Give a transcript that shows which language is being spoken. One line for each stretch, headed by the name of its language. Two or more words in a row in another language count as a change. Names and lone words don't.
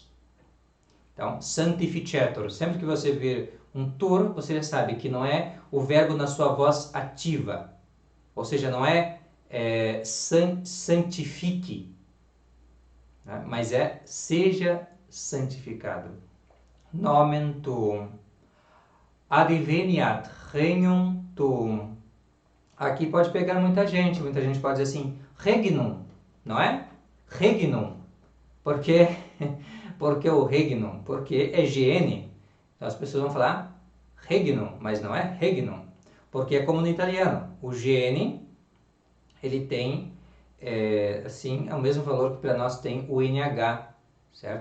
Portuguese: Então, sanctificetur. Sempre que você ver um tur, você já sabe que não é o verbo na sua voz ativa, ou seja, não é santifique, mas é seja santificado.
Latin: Nomen tuum. Adveniat regnum tuum.
Portuguese: Aqui pode pegar muita gente pode dizer assim, regnum, não é? Regnum. Por quê? Porque o regnum? Porque é GN. Então as pessoas vão falar regnum, mas não é regnum. Porque é como no italiano. O GN, ele tem, assim, é o mesmo valor que para nós tem o NH, certo?